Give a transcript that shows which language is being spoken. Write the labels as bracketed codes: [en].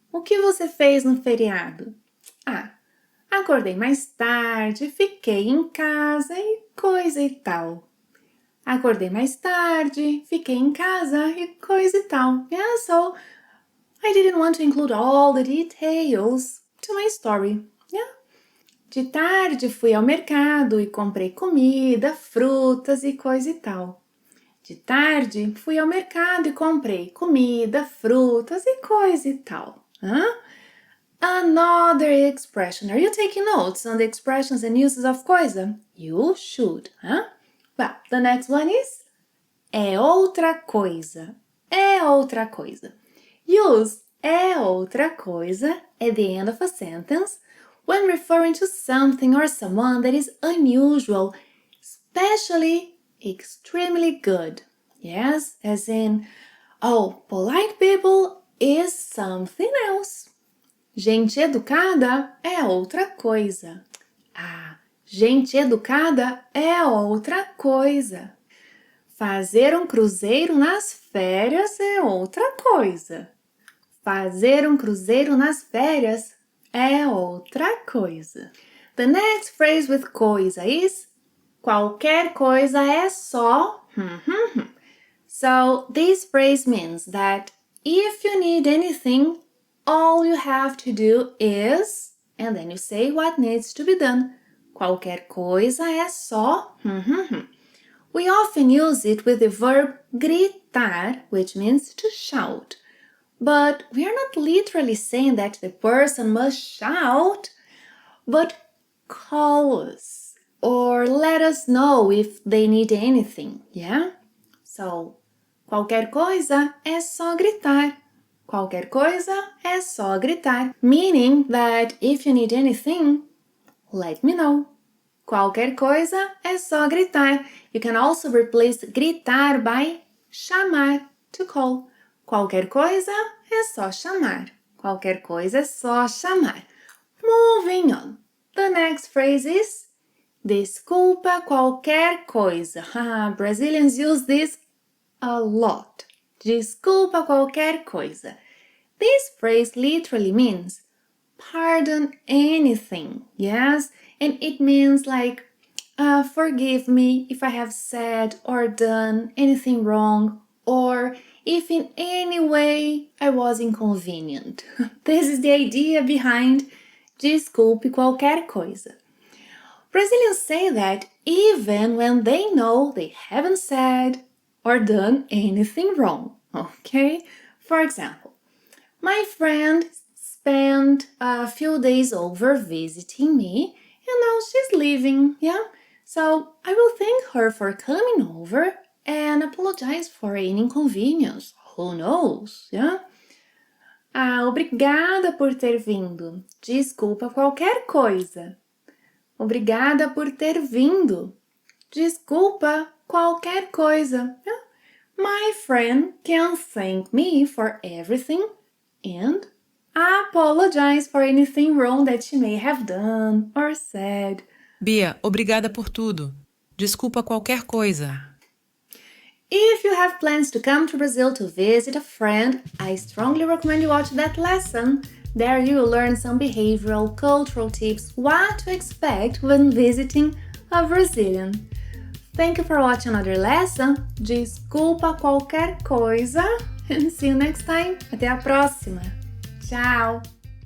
[pt] O que você fez no feriado? Acordei mais tarde, fiquei em casa e coisa e tal. Acordei mais tarde, fiquei em casa e coisa e tal. [en] Yeah, so I didn't want to include all the details to my story. Yeah? [pt] De tarde fui ao mercado e comprei comida, frutas e coisa e tal. De tarde fui ao mercado e comprei comida, frutas e coisa e tal. [en] Another expression. Are you taking notes on the expressions and uses of coisa? You should. Well, the next one is é outra coisa. [pt] É outra coisa. [en] Use é outra coisa at the end of a sentence when referring to something or someone that is unusual, especially extremely good. Yes, as in, oh, polite people is something else. [pt] Gente educada é outra coisa. Gente educada é outra coisa. Fazer um cruzeiro nas férias é outra coisa. Fazer um cruzeiro nas férias é outra coisa. [en] The next phrase with coisa is qualquer coisa é só. So this phrase means that if you need anything, all you have to do is, and then you say what needs to be done. [pt] Qualquer coisa é só. [en] We often use it with the verb gritar, which means to shout. But we are not literally saying that the person must shout, but call us or let us know if they need anything, yeah? So, [pt] qualquer coisa é só gritar. Qualquer coisa é só gritar. [en] Meaning that if you need anything, let me know. [pt] Qualquer coisa é só gritar. [en] You can also replace gritar by chamar, to call. [pt] Qualquer coisa é só chamar. Qualquer coisa é só chamar. [en] Moving on. The next phrase is desculpa qualquer coisa. Brazilians use this a lot. [pt] Desculpa qualquer coisa. [en] This phrase literally means pardon anything, yes? And it means like, forgive me if I have said or done anything wrong, or if in any way I was inconvenient. This is the idea behind desculpe qualquer coisa. Brazilians say that even when they know they haven't said or done anything wrong, okay? For example, my friend spent a few days over visiting me and now she's leaving, yeah? So I will thank her for coming over and apologize for any inconvenience. Who knows, yeah? [pt] Obrigada por ter vindo. Desculpa qualquer coisa. Obrigada por ter vindo. Desculpa qualquer coisa. [en] Yeah? My friend can thank me for everything and apologize for anything wrong that she may have done or said. [pt] Bia, obrigada por tudo. Desculpa qualquer coisa. [en] If you have plans to come to Brazil to visit a friend, I strongly recommend you watch that lesson. There you will learn some behavioral, cultural tips, what to expect when visiting a Brazilian. Thank you for watching another lesson. [pt] Desculpa qualquer coisa. [en] And see you next time. [pt] Até a próxima. Tchau!